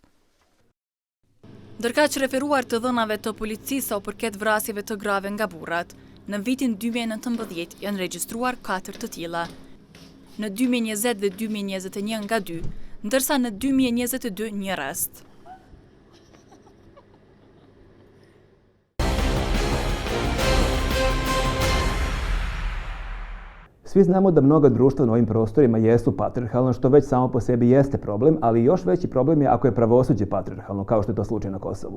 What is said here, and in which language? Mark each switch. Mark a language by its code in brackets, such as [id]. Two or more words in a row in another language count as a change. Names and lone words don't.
[sq] Ndërkaq referuar të dhënave të policisë sa u përket vrasjeve të grave nga burrat, në vitin 2019 janë regjistruar 4 të tilla. Në 2020 dhe 2021 nga 2, ndërsa në 2022 një rast. [bs] Svi znamo da mnoga društva na ovim prostorima jesu patriarhalna, što već samo po sebi jeste problem, ali još veći problem je ako je pravosuđe patriarhalno, kao što je to slučaj na Kosovu.